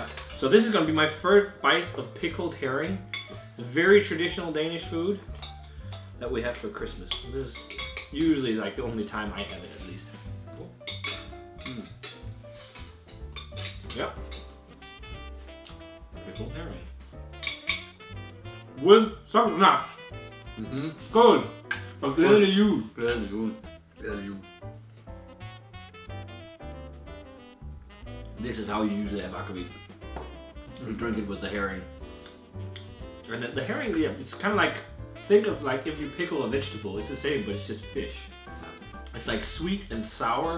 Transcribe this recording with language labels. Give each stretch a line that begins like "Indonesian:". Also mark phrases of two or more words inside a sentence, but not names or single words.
English: So this is going to be my first bite of pickled herring. It's very traditional Danish food that we have for Christmas. This is usually like the only time I have it, at least. Yep. Pickled herring. With some snaps.
Danish: Skål! Og glædelig jul. Glædelig jul.
English: This is how you usually have aquavit. You drink it with the herring. And the herring, it's kind of like, think of like if you pickle a vegetable, it's the same, but it's just fish. It's like sweet and sour.